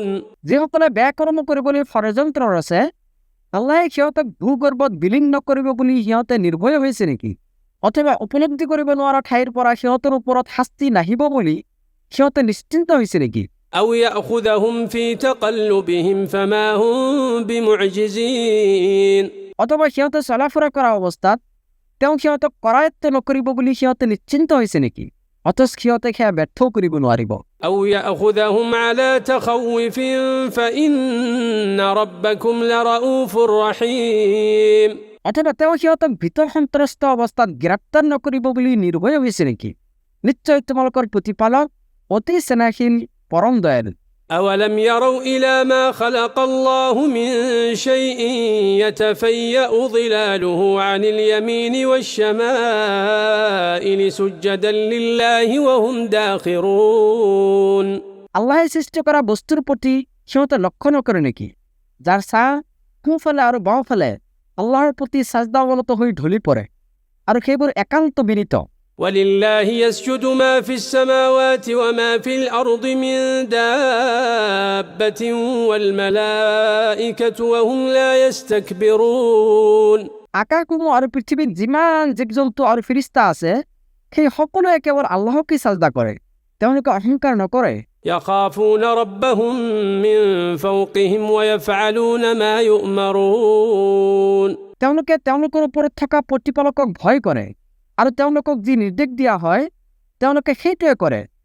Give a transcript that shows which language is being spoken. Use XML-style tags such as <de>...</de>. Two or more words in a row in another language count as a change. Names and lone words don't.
<as>যিসকলে বেয়া কৰ্ম কৰিবলৈ ষড়যন্ত্ৰ আছে, আল্লাহে সিহঁতক ভূগৰ্ভত বিলীন নকৰিব বুলি সিহঁতে নিৰ্ভয় হৈছে নেকি? অথবা উপলব্ধি কৰিব নোৱাৰা ঠাইৰ পৰা সিহঁতৰ ওপৰত শাস্তি নাহিব বুলি সিহঁতে নিশ্চিন্ত হৈছে নেকি?</as> <ar>أو يأخذهم في تقلبهم فما هم بمعجزين।</ar> <as>অথবা সিহঁতে চলাফুৰা কৰা অৱস্থাত তেওঁ সিহঁতক কৰায়ত্ব নকৰিব বুলি সিহঁতে নিশ্চিন্ত হৈছে নেকি? অথচ সিহঁতে সেয়া ব্যৰ্থও কৰিব নোৱাৰিব।</as> <ar>أو يأخذهم على تخوف فإن ربكم لرؤوف رحيم।</ar> <as>অথবা তেওঁ সিহঁতক ভিতৰ সন্ত্ৰস্ত অৱস্থাত গ্ৰেপ্তাৰ নকৰিব বুলি নিৰ্ভয় হৈছে নেকি? নিশ্চয় তোমালোকৰ প্ৰতিপালক অতি স্নেহশীল, পৰম দয়ালু।</as> <ar>أولم يروا إلى ما خلق الله من شيء يتفيأ ظلاله عن اليمين والشمائل سجدا لله وهم داخرون।</ar> <as>আল্লাহে সৃষ্টি কৰা বস্তুৰ প্ৰতি সিহঁতে লক্ষ্য নকৰে নেকি, যাৰ ছাঁ সোঁফালে আৰু বাওঁফালে আল্লাহৰ প্ৰতি সাজদা অৱনত হৈ ঢলি পৰে আৰু সেইবোৰ একান্ত বিনীত।</as> <ar>ولله يسجد ما في السماوات وما في الأرض من دابة والملائكة وهم لا يستكبرون।</ar> <as>আকাশসমূহ আৰু পৃথিৱীত যিমান জীৱ জন্তু আৰু ফিৰিস্তা আছে, সেই সকলোৱে কেৱল আল্লাহকে সাজদা কৰে, তেওঁলোকে অহংকাৰ নকৰে।</as> <ar>يخافون ربهم من فوقهم ويفعلون ما يؤمرون।</ar> <as>তেওঁলোকে তেওঁলোকৰ ওপৰত থকা প্ৰতিপালকক ভয় কৰে আৰু তেওঁলোকক যি নিৰ্দেশ দিয়া হয় তেওঁলোকে সেইটোৱে কৰে।</as>